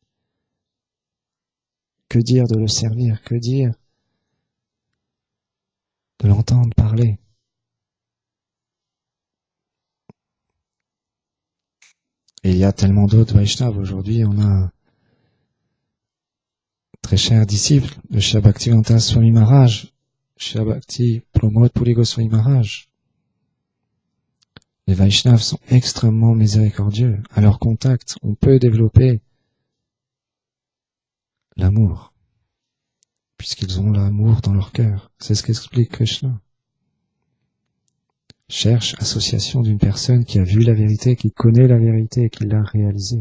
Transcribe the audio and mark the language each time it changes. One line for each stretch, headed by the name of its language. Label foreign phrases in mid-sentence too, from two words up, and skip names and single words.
French: Que dire de le servir? Que dire de l'entendre parler? Et il y a tellement d'autres Vaishnavas. Aujourd'hui, on a un très cher disciple de Srila Bhaktivedanta Swami Maharaj, Srila Bhakti Pramod Puri Goswami Maharaj. Les Vaishnavas sont extrêmement miséricordieux. À leur contact, on peut développer l'amour, puisqu'ils ont l'amour dans leur cœur. C'est ce qu'explique Krishna. Cherche association d'une personne qui a vu la vérité, qui connaît la vérité et qui l'a réalisée.